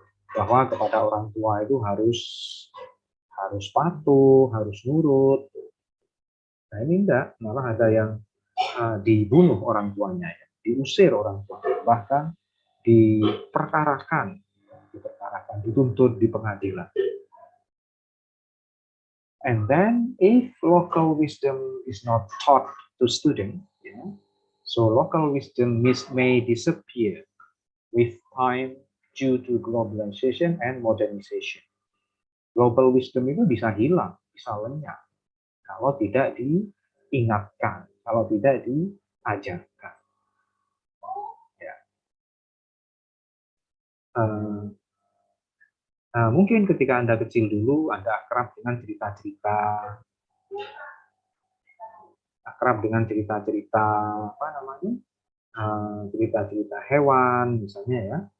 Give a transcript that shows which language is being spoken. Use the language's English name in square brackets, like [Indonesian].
[Indonesian] Bahwa kepada orang tua itu harus patuh, harus nurut. Nah, ini enggak, malah ada yang dibunuh orang tuanya, ya, diusir orang tuanya, bahkan diperkarakan, dituntut di pengadilan. [English] And then, if local wisdom is not taught to students, yeah, so local wisdom may disappear with time due to globalization and modernization. [Indonesian] Global wisdom itu bisa hilang, bisa lenyap kalau tidak diingatkan, kalau tidak diajarkan. Ya. Mungkin ketika Anda kecil dulu, Anda akrab dengan cerita-cerita apa namanya, cerita-cerita hewan misalnya ya.